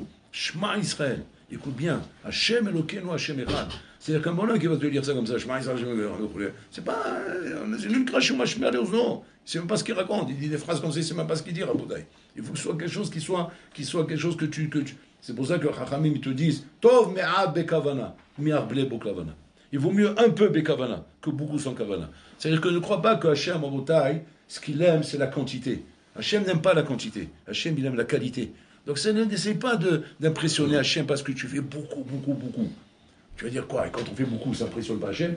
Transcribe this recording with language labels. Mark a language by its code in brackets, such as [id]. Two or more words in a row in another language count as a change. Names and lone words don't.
[he] שמע ישראל. [fr] Écoute bien, [he] השם אלוקינו, השם אחד. [fr] C'est-à-dire qu'un bonhomme qui va te dire ça comme ça, [he] שמע ישראל, [fr] c'est pas une crache ou machmer les non. C'est même pas ce qu'il raconte. Il dit des phrases comme ça, c'est même pas ce qu'il dit, Rabotai. Il faut que ce soit quelque chose qui soit quelque chose que tu. C'est pour ça que Chachamim ils te disent [he] טוב מעט בכוונה, מהרבה בכוונה. [fr] Il vaut mieux un peu bekavana que beaucoup sans kavana. C'est-à-dire que ne crois pas que Hachem Rabotai, ce qu'il aime, c'est la quantité. Hachem n'aime pas la quantité. Hachem, il aime la qualité. Donc n'essaye pas d'impressionner Hachem parce que tu fais beaucoup. Tu vas dire quoi? Et quand on fait beaucoup, ça impressionne pas Hachem?